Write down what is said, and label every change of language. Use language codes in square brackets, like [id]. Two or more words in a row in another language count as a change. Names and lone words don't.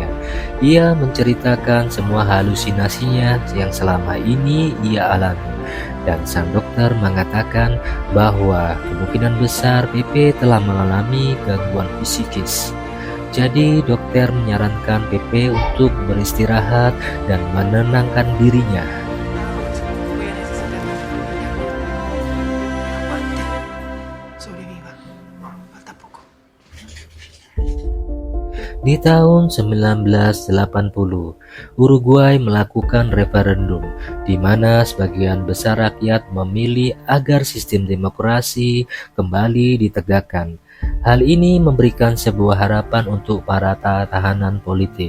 [id] Ia menceritakan semua halusinasinya yang selama ini ia alami, dan sang dokter mengatakan bahwa kemungkinan besar Pepe telah mengalami gangguan psikis. Jadi dokter menyarankan Pepe untuk beristirahat dan menenangkan dirinya. [es] Voy a necesitar que aguante, sobreviva, falta poco. [id] Di tahun 1980, Uruguay melakukan referendum di mana sebagian besar rakyat memilih agar sistem demokrasi kembali ditegakkan. Hal ini memberikan sebuah harapan untuk para tahanan politik.